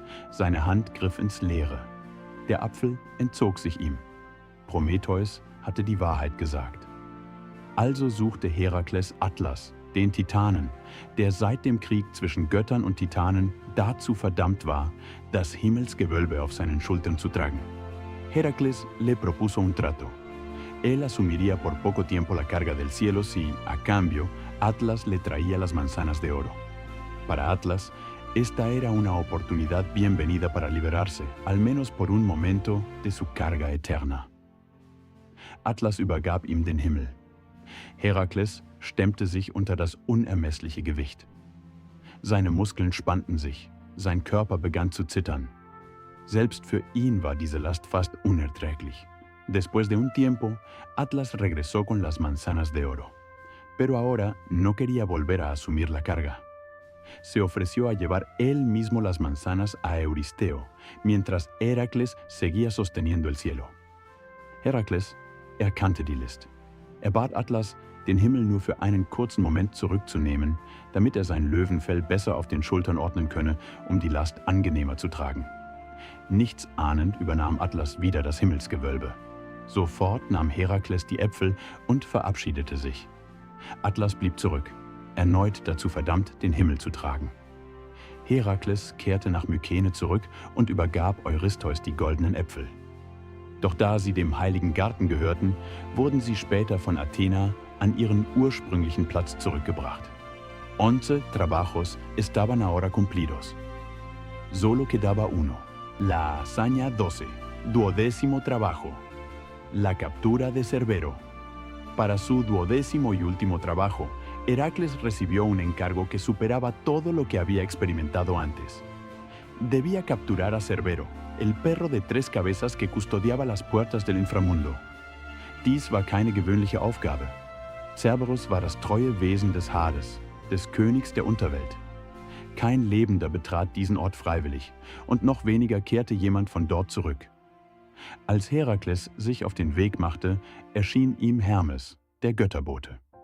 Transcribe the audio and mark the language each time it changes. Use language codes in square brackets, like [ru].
[de] Seine Hand griff ins Leere. Der Apfel entzog sich ihm. Prometheus hatte die Wahrheit gesagt. Also suchte Herakles Atlas, den Titanen, der seit dem Krieg zwischen Göttern und Titanen dazu verdammt war, das Himmelsgewölbe auf seinen Schultern zu tragen. [es] Heracles le propuso un trato. Él asumiría por poco tiempo la carga del cielo si, a cambio, Atlas le traía las manzanas de oro. Para Atlas, esta era una oportunidad bienvenida para liberarse, al menos por un momento, de su carga eterna. [de] Atlas übergab ihm den Himmel. Herakles stemmte sich unter das unermessliche Gewicht. Seine Muskeln spannten sich, sein Körper begann zu zittern. Selbst für ihn war diese Last fast unerträglich. [es] Después de un tiempo, Atlas regresó con las manzanas de oro. Pero ahora no quería volver a asumir la carga. Se ofreció a llevar él mismo las manzanas a Euristeo, mientras Herakles seguía sosteniendo el cielo. [de] Herakles erkannte die List. Er bat Atlas, den Himmel nur für einen kurzen Moment zurückzunehmen, damit er sein Löwenfell besser auf den Schultern ordnen könne, um die Last angenehmer zu tragen. Nichts ahnend übernahm Atlas wieder das Himmelsgewölbe. Sofort nahm Herakles die Äpfel und verabschiedete sich. Atlas blieb zurück, erneut dazu verdammt, den Himmel zu tragen. Herakles kehrte nach Mykene zurück und übergab Eurystheus die goldenen Äpfel. Doch da sie dem heiligen Garten gehörten, wurden sie später von Athena an ihren ursprünglichen Platz zurückgebracht. [es] 11 trabajos estaban ahora cumplidos. Solo quedaba uno, la hazaña 12, 12º trabajo, la captura de Cerbero. Para su 12º y último trabajo, Heracles recibió un encargo que superaba todo lo que había experimentado antes. Debía capturar a Cerbero, el perro de 3 cabezas que custodiaba las puertas del inframundo. [de] Dies war keine gewöhnliche Aufgabe. Cerberus war das treue Wesen des Hades, des Königs der Unterwelt. Kein Lebender betrat diesen Ort freiwillig, und noch weniger kehrte jemand von dort zurück. Als Herakles sich auf den Weg machte, erschien ihm Hermes, der Götterbote.